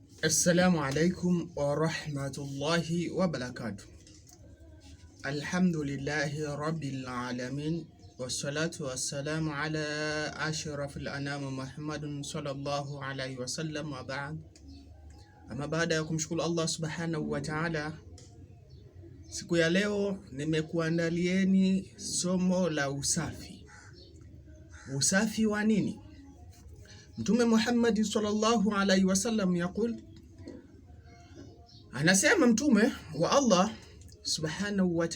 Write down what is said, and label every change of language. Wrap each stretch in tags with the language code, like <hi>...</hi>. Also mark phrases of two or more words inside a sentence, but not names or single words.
<ar>السلام عليكم ورحمة الله وبركاته. الحمد لله رب العالمين والصلاة والسلام على أشرف الأنام محمد صلى الله عليه وسلم وبعد.</ar> <sw>Ama baada ya kumshukuru Allah</sw> <ar>سبحانه وتعالى,</ar> <sw>siku ya leo nimekuandalieni somo la usafi. Usafi wa nini? Mtume Muhammad</sw> <ar>صلى الله عليه وسلم يقول,</ar> <sw>anasema mtume wa Allah</sw> <ar>سبحانه و</ar>